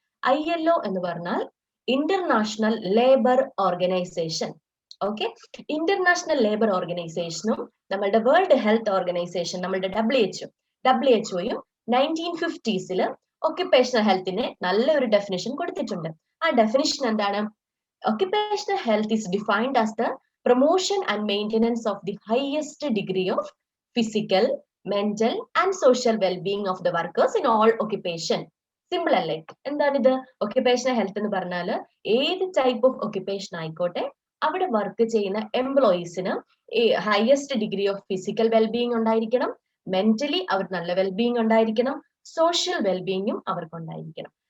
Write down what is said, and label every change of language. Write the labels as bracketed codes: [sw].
[ml] ILO എന്ന് പറഞ്ഞാൽ international labour organisation. Okay, international labour ഓർഗനൈസേഷനും നമ്മളുടെ വേൾഡ് ഹെൽത്ത് ഓർഗനൈസേഷൻ, നമ്മളുടെ WHO 1950s ഒക്യുപേഷണൽ ഹെൽത്തിന് നല്ലൊരു ഡെഫിനിഷൻ കൊടുത്തിട്ടുണ്ട്. ആ ഡെഫിനിഷൻ എന്താണ്? [en] Occupational health is defined as the promotion and maintenance of the highest degree of physical, mental and social well-being of the workers in all occupation. [ml] Simple അല്ലേ? എന്താണ് ഇത്? Occupational health എന്ന് പറഞ്ഞാൽ ഏത് ടൈപ്പ് ഓഫ് ഒക്യുപേഷൻ ആയിക്കോട്ടെ അവിടെ work ചെയ്യുന്ന എംപ്ലോയീസിന് highest degree of physical wellbeing ഉണ്ടായിരിക്കണം, മെന്റലി അവർ നല്ല വെൽബീയിങ് ഉണ്ടായിരിക്കണം, സോഷ്യൽ വെൽബീയിങ്ങും അവർക്ക് ഉണ്ടായിരിക്കണം.